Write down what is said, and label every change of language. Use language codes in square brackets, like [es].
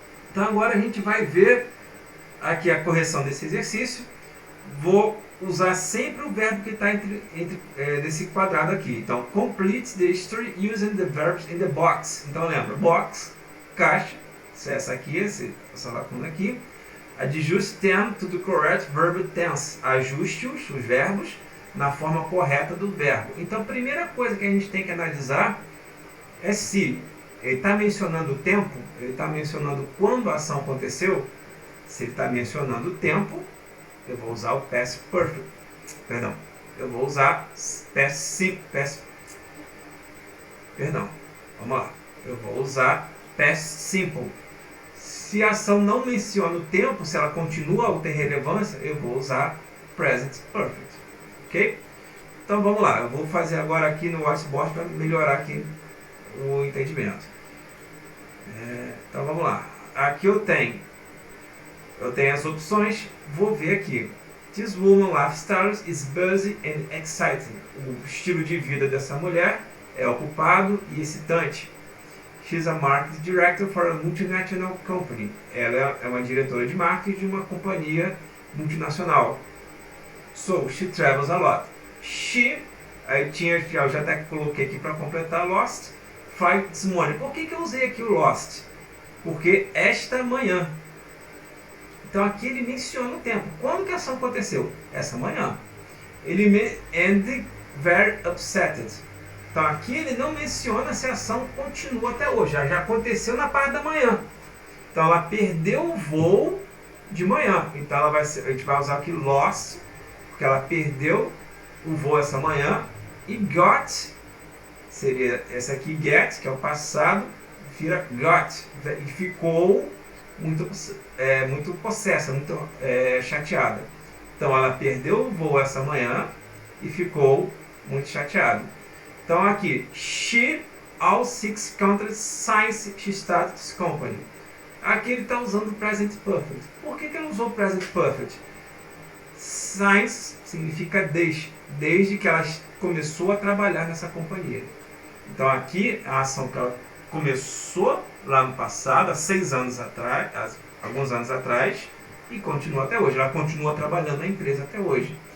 [pt] Então agora a gente vai ver aqui a correção desse exercício. Vou usar sempre o verbo que está nesse quadrado aqui. [en] Então, complete the history using the verbs in the box. [pt] Então lembra, box, caixa, essa aqui, essa lacuna aqui. [en] Adjust them to the correct verb tense. [pt] Ajuste-os, os verbos, na forma correta do verbo. Então, a primeira coisa que a gente tem que analisar é se ele está mencionando o tempo, ele está mencionando quando a ação aconteceu. Se ele está mencionando o tempo, eu vou usar o past perfect. Perdão, eu vou usar past simple. Perdão, vamos lá. Eu vou usar past simple. Se a ação não menciona o tempo, se ela continua ou tem relevância, eu vou usar present perfect. Ok? Então vamos lá. Eu vou fazer agora aqui no whiteboard para melhorar aqui o entendimento. Então vamos lá. Aqui eu tenho as opções. Vou ver aqui. [en] This woman's lifestyle is busy and exciting. [pt] O estilo de vida dessa mulher é ocupado e excitante. [en] She's a marketing director for a multinational company. [pt] Ela é uma diretora de marketing de uma companhia multinacional. [en] So, she travels a lot. She, [pt] eu já até coloquei aqui para completar [en] lost, flight this morning. [pt] Por que eu usei aqui o lost? Porque esta manhã. Então aqui ele menciona o tempo. Quando que a ação aconteceu? Essa manhã. [en] And very upset. [pt] Então aqui ele não menciona se a ação continua até hoje. Já aconteceu na parte da manhã. Então ela perdeu o voo de manhã. Então a gente vai usar aqui lost, porque ela perdeu o voo essa manhã. E got, seria essa aqui get, que é o passado, vira got. E ficou muito possessa, muito chateada. Então ela perdeu o voo essa manhã e ficou muito chateada. [en] Então aqui, she, all 6 countries since she started this company. [pt] Aqui ele está usando o present perfect. Por que ele usou o present perfect? Since significa desde que ela começou a trabalhar nessa companhia. Então aqui a ação que ela começou lá no passado, há 6 anos atrás, alguns anos atrás, e continua até hoje. Ela continua trabalhando na empresa até hoje.